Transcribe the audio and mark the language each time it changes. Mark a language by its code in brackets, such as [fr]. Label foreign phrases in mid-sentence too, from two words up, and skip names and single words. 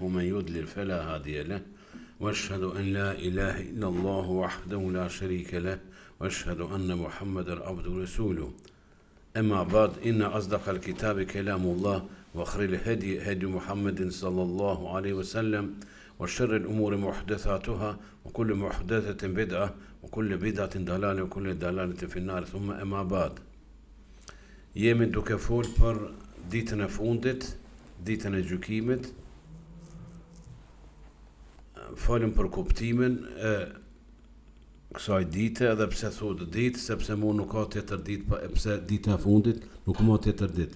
[ar] ومن يضلل فلا هادي له وأشهد أن لا إله إلا الله وحده لا شريك له وأشهد أن محمدا عبده ورسوله أما بعد إن أصدق الكتاب كلام الله وخير الهدي هدي محمد صلى الله عليه وسلم وشر الأمور محدثاتها وكل محدثة بدعة وكل بدعة ضلالة وكل ضلالة في النار ثم أما بعد [sq] jemi duke fol për ditën e fundit, ditën e gjykimit. Folim për kuptimin e kësaj dite, edhe pse thotë ditë, sepse mu nuk ka tjetër ditë, pse dita e fundit nuk ka tjetër ditë.